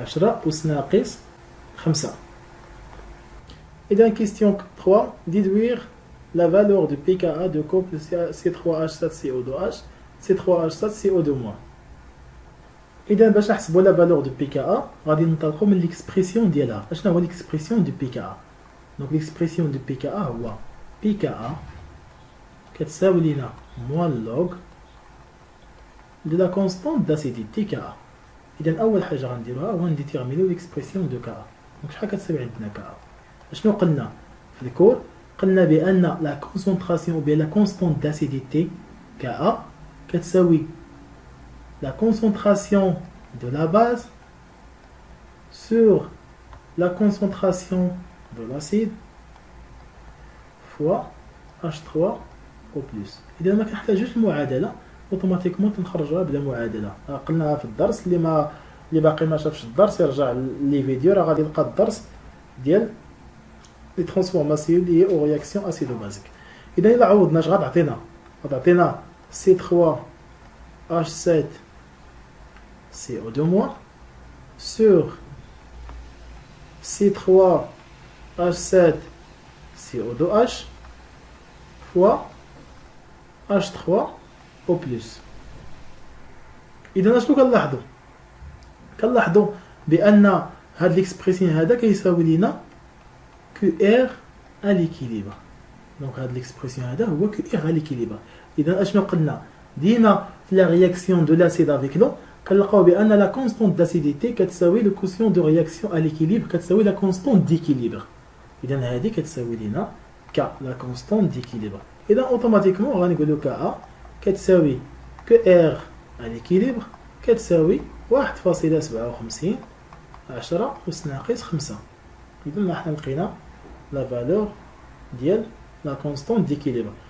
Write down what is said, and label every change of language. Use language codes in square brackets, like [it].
[ar] 10 أس ناقص 5. إذا [fr] question 3, déduire la valeur de pKa de couple C3H7CO2H C3H7CO2-. [ar] إذا باش نحسبوا [fr] la valeur de pKa [ar] غادي ننطلقوا من [fr] l'expression [ar] ديالها. أشنا هو [fr] l'expression de pKa؟ donc l'expression de pKa [ar] هو pKa كتساوي لينا [fr] moins log de la constante d'acidité Ka. [ar] إذا أول حاجة غنديروها هو نديتيرمينيو l'expression de Ka. [fr] donc [ar] شحال كتساوي عندنا [fr] Ka؟ [ar] أشنو قلنا في الكور؟ قلنا بأن [fr] la concentration ou bien la constante d'acidité Ka [ar] كتساوي [fr] la concentration de la base sur la concentration de l'acide fois H3 au plus. [ar] إذا ما كنحتاجوش المعادلة اوتوماتيكمون تنخرجوها بلا معادلة. قلناها في الدرس اللي باقي ما شافش الدرس يرجع لي فيديو راه غادي يلقى الدرس ديال لي ترانسفورماسيون اللي هي او رياكسيون اسيدو بازيك. إذا إلا عوضنا اش غتعطينا [fr] C3H7 CO2- sur C3H7 CO2H fois H3 au plus. [ar] إذا أشنو كنلاحظوا بأن هاد ليكسبريسيون هذا كيساوي لينا [fr] QR à l'équilibre. [ar] donc هاد ليكسبريسيون هذا هو [fr] QR à l'équilibre. [ar] إذا أشنو قلنا ديما في [fr] la réaction de l'acide avec l'eau [ar] كنلقاو بأن [fr] la constante d'acidité [ar] كتساوي [fr] le quotient de réaction à l'équilibre كتساوي la constante d'équilibre. [ar] إذا هذه كتساوي لينا K [fr] la constante d'équilibre. [ar] إذا automatiquement غنقولوا KA كتساوي [fr] QR à l'équilibre [ar] كتساوي 1.57 10 أس ناقص 5. إذا حنا لقينا لا فالور ديال لا كونستونت ديكيليبر.